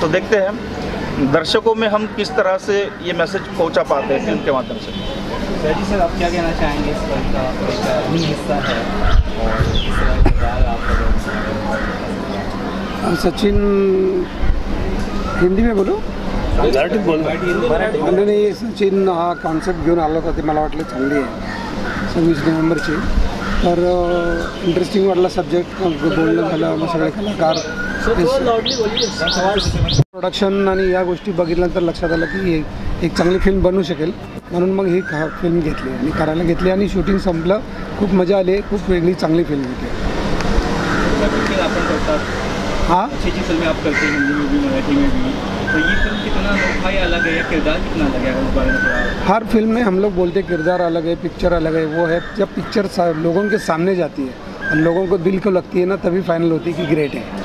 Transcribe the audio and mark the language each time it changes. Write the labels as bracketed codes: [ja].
[hi] तो देखते हैं दर्शकों में हम किस तरह से ये मैसेज पहुंचा पाते हैं फिल्म के माध्यम से। जी सर, आप क्या कहना चाहेंगे? इस फिल्म का एक अहम हिस्सा है और किस तरह का किरदार आपका? सचिन हिंदी में बोलू? [mr] मराठीत बोल. नाही, सचिन हा कॉन्सेप्ट घेऊन आला होता, ते मला वाटलं चांगली आहे 26 नोव्हेंबरची. तर इंटरेस्टिंग वाटला सब्जेक्ट, बोलणं झालं, मग सगळे कलाकार प्रोडक्शन आणि या गोष्टी बघितल्यानंतर लक्षात आलं की एक चांगली फिल्म बनू शकेल, म्हणून मग ही फिल्म घेतली आणि करायला घेतली आणि शूटिंग संपलं. खूप मजा आली, खूप वेगळी चांगली फिल्म होती. [hi] हाँ, अच्छी फिल्में आप करते हैं, हिंदी में भी मराठी में भी, तो ये फिल्म कितना अनोखा या अलग है, या किरदार कितना अलग है, उस बारे में थोड़ा? हर फिल्म में हम लोग बोलते हैं किरदार अलग है, पिक्चर अलग है. वो है जब पिक्चर लोगों के सामने जाती है और लोगों को दिल को लगती है ना, तभी फाइनल होती है कि ग्रेट है.